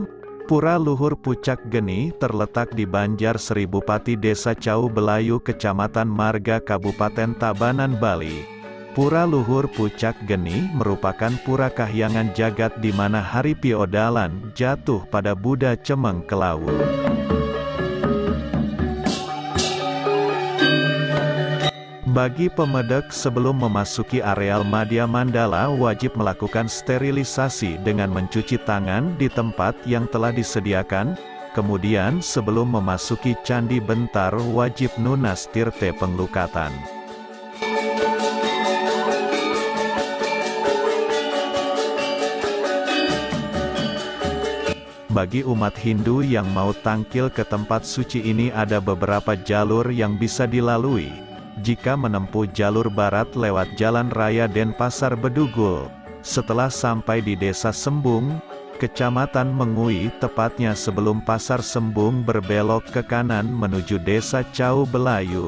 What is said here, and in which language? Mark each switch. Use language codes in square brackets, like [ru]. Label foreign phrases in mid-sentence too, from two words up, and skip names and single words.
[id] Pura Luhur Pucak Geni terletak di Banjar Seribupati Desa Cau Belayu Kecamatan Marga Kabupaten Tabanan Bali. Pura Luhur Pucak Geni merupakan pura kahyangan jagat di mana hari Piodalan jatuh pada Buddha Cemeng Kelawu. Bagi pemedek sebelum memasuki areal Madya Mandala wajib melakukan sterilisasi dengan mencuci tangan di tempat yang telah disediakan, kemudian sebelum memasuki Candi Bentar wajib [ban] nunas tirte penglukatan. [id] Bagi umat Hindu yang mau tangkil ke tempat suci ini ada beberapa jalur yang bisa dilalui. Jika menempuh jalur barat lewat Jalan Raya Denpasar Bedugul, setelah sampai di Desa Sembung, Kecamatan Mengui tepatnya sebelum Pasar Sembung berbelok ke kanan menuju Desa Cau Belayu.